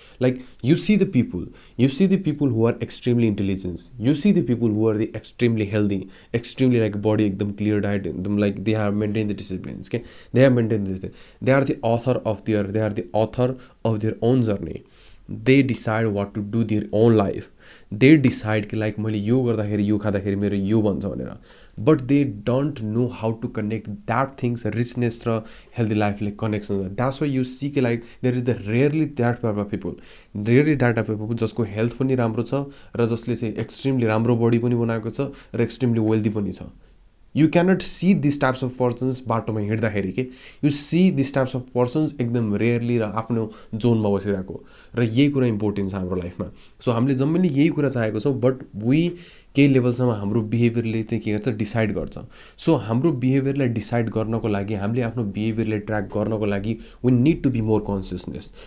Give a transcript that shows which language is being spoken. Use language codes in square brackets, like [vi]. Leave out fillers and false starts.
[en] Like you see the people who are extremely intelligent, you see the people who are the extremely healthy, extremely like body ekdam clear diet, them like they have maintained the disciplines. Okay? They have maintained this. They are the author of their own journey. They decide what to do their own life. They decide [ne] कि like मैले यो गर्दाखेरि यो खाँदाखेरि मेरो यो भन्छ भनेर. But they don't know how to connect that things, richness र healthy life like connections. [en] That's why you see कि like there is the rarely that type of people [ne] जसको हेल्थ पनि राम्रो छ र जसले चाहिँ एक्सट्रिमली राम्रो बडी पनि बनाएको छ र एक्सट्रिमली वेल्दी पनि छ. [en] You cannot see these types of persons [ne] बाटोमा हिँड्दाखेरि के. [en] You see these types of persons [ne] एकदम रेयरली र आफ्नो जोनमा बसिरहेको. र यही कुरा इम्पोर्टेन्ट छ हाम्रो लाइफमा. सो हामीले जम्मैले यही कुरा चाहेको छौँ, [en] but we [ne] केही लेभलसम्म हाम्रो बिहेभियरले चाहिँ के गर्छ, डिसाइड गर्छ. सो हाम्रो बिहेभियरलाई डिसाइड गर्नको लागि, हामीले आफ्नो बिहेभियरलाई ट्र्याक गर्नको लागि [en] We need to be more consciousness.